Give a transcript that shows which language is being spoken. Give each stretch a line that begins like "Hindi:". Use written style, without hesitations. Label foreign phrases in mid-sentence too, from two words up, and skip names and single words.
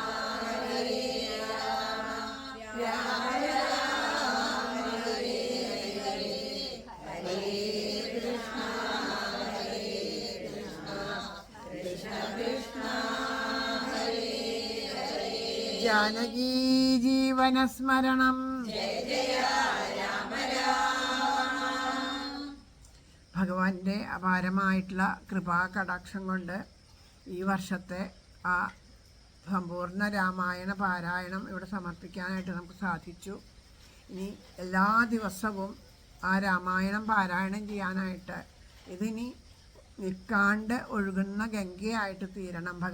Sanskrit: राम राम हरे हरे हरे कृष्णा कृष्ण कृष्ण हरे हरे जानकी जीवन स्मरणं जय जय രാമ രാമ.
Malayalam: ഭഗവാന്റെ അപാരമായിട്ടുള്ള കൃപാകടാക്ഷം കൊണ്ട് ഈ വർഷത്തെ ആ സമ്പൂർണ്ണ രാമായണ പാരായണം ഇവിടെ സമർപ്പിക്കാനായിട്ട് നമുക്ക് സാധിച്ചു. ഇനി എല്ലാ ദിവസവും ആ രാമായണം പാരായണം ചെയ്യാനായിട്ട് ഇതിനി നിൽക്കാണ്ട് ഒഴുകുന്ന ഗംഗയായിട്ട് തീരണം.